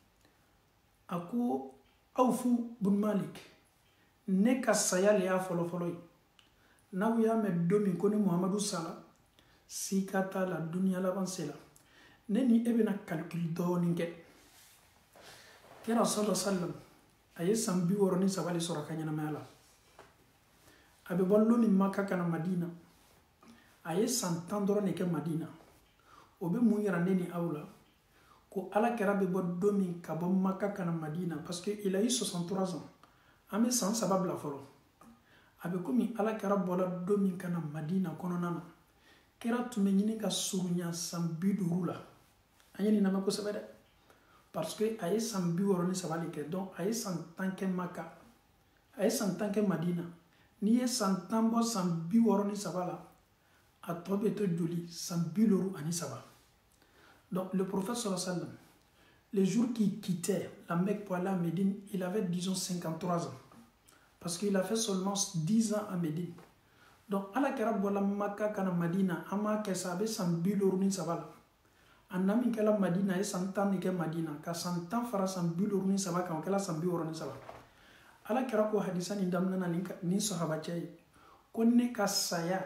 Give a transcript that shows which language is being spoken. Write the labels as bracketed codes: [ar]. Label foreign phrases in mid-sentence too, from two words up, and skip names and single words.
[bm] a ko Auf bin Malik ne ka saya le y'a fɔlɔfɔlɔ ye n'aw y'a mɛn don min ko ni Muhamadu sala sika t'a la duniya laban sela ne ni e bɛna calcul dɔɔni kɛ kira [ar] صلى الله عليه وسلم [bm] a ye san 63 sɔrɔ a ka ɲɛnamaya la a bɛ bɔ don min Maka ka na Madina a ye san 10 dɔrɔn de kɛ Madina o bɛ mun yira ne ni aw la ko Alakira bɛ bɔ don min ka bɔ Maka ka na Madina [fr] parce que il a eu 63 ans [bm] an bɛ san 3 bila fɔlɔ a bɛ komi Alakira bɔla don min ka na Madina kɔnɔna na kira tun bɛ ɲini ka surunya san 50 la an ye nin lamɛn kosɛbɛ dɛ [fr] parce que [bm] a ye san 63 de kɛ donc a ye san 10 kɛ Maka a ye san 10 kɛ Madina n'i ye san 10 bɔ san 63 la a tɔ bɛ to joli san 53 [fr] donc le prophète [ar] صلى الله عليه وسلم [fr] les jours qu'il quittait la Mecque pour aller à Médine il avait disons 53 ans parce qu'il a fait seulement 10 ans à Médine donc [bm] Alakira bɔla Maka ka na Madina an m'a kɛ sa a bɛ san 53 la a na min kɛla Madina a ye san 10 de kɛ Madina ka san 10 fara san 53 kan o kɛla san 63 Alakira ko hadisa nin daminɛ na ni sahabacɛ ye ko ne ka saya